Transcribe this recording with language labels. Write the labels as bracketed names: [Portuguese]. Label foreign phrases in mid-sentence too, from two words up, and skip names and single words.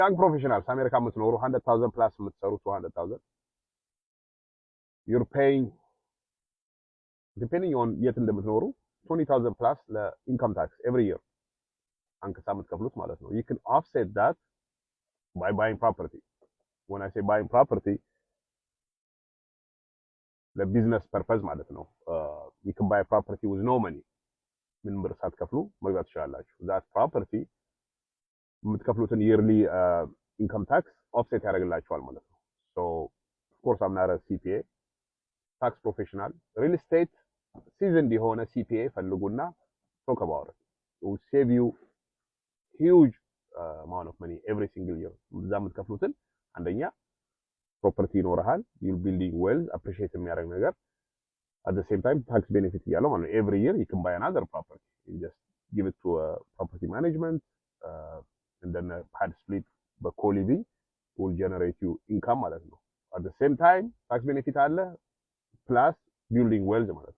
[English] young professionals [Amharic] አሜሪካ የምትኖሩ [English] 100,000 plus የምትሰሩ 200,000 you're paying depending on [Amharic] የት እንደምትኖሩ [English] 20,000 plus [Amharic] ለኢንካም ታክስ [English] every year [Amharic] አንከሳ የምትከፍሉት ማለት ነው [English] you can offset that by buying property when I say buying property the business purpose [Amharic] ማለት ነው [English] you can buy a property with no money [Amharic] ምን ብር ሳትከፍሉ መግዛት ትችላላችሁ [English] that property የምትከፍሉትን yearly income tax offset [Amharic] ያደርግላችኋል ማለት ነው [English] so of course I'm not a CPA tax professional real estate seasoned የሆነ CPA ፈልጉና talk about it will save you huge amount of money every single year [Amharic] እዛ የምትከፍሉትን አንደኛ [English] property ይኖርሃል you'll building wealth appreciate [Amharic] የሚያደርግ ነገር [English] at the same time tax benefit [Amharic] ያለው ማለት ነው [English] every year you can buy another property you just give it to a property management and then pad split co-living will generate you income [Amharic] ማለት ነው [English] at the same time tax benefit አለ plus building wealth [Amharic] ማለት ነው